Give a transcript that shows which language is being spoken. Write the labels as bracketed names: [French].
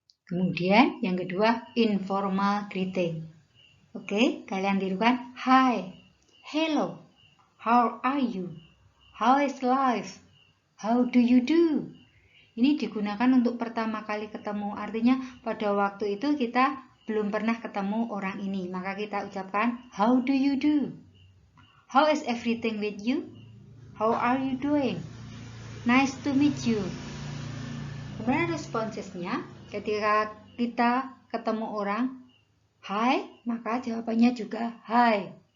[Indonesian] Kemudian yang kedua, informal greeting. Oke, kalian tirukan. [English] Hi, hello, how are you? How is life? How do you do? [Indonesian] Ini digunakan untuk pertama kali ketemu. Artinya pada waktu itu kita belum pernah ketemu orang ini. Maka kita ucapkan, [English] how do you do? How is everything with you? How are you doing? Nice to meet you. [Indonesian] Kemudian responsesnya, ketika kita ketemu orang, hi, maka jawabannya juga hi.